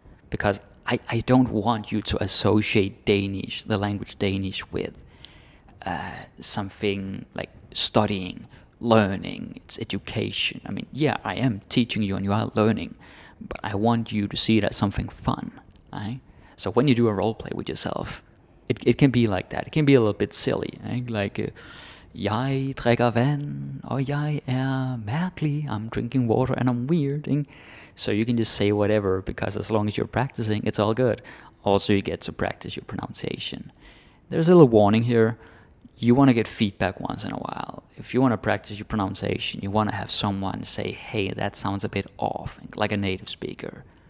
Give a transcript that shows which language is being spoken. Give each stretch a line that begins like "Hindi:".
English: Because I don't want you to associate Danish, the language Danish, with something like studying, learning, it's education. I mean, yeah, I am teaching you and you are learning, but I want you to see it as something fun, right? So when you do a role play with yourself, it can be like that. It can be a little bit silly, right?
Danish: Like, jeg drikker vand, og jeg mærkelig.
English: I'm drinking water and I'm weird.
Danish: Ikke?
English: So you can just say whatever, because as long as you're practicing, it's all good. Also, you get to practice your pronunciation. There's a little warning here. You want to get feedback once in a while. If you want to practice your pronunciation, you want to have someone say, hey, that sounds a bit off, like a native speaker.